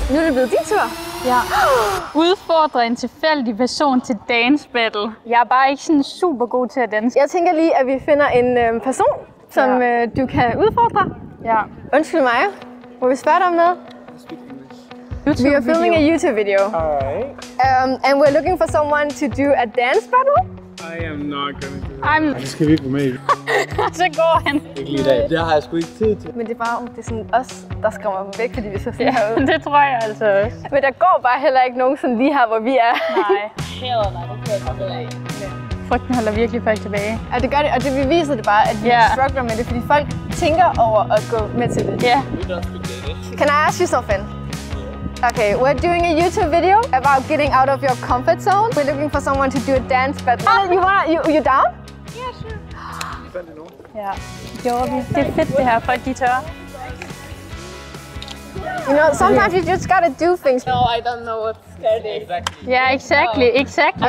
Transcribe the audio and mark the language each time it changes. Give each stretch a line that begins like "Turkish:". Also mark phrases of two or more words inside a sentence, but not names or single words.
Danish: Nu er det blevet din tur. Ja. Udfordre en tilfældig person til
English: dance battle.
Danish: Jeg er bare ikke sådan super god til at danse. Jeg tænker lige, at vi finder en person, som du kan udfordre. Ja. Undskyld mig. Må vi spørge dig om noget?
English: We are filming a YouTube video. Alright. And we're looking for someone to do a dance battle. I am not gonna do it.
Danish: Det skal vi ikke gå med i. Så går han. Ikke lige i dag. Det har jeg sgu ikke tid til. Men det er bare det er sådan os, der skræmmer dem væk, fordi vi så sådan herude. Det tror jeg altså også. Men der går bare heller ikke nogen sådan lige her, hvor vi er. Nej. Frygten holder virkelig folk tilbage. Ja, det gør det, og det viser det bare, at vi struggler med det, fordi folk tænker over at gå med til det. Ja.
English: Can I ask you something? Okay, we're doing a YouTube video about getting out of your comfort zone. We're looking for someone to do a dance battle. You down? Yeah, sure.
Danish: Ja, det gjorde vi. Det er fedt det her, folk de tør.
English: You know, sometimes you just gotta do things. No, I don't know what scared is. Yeah, exactly.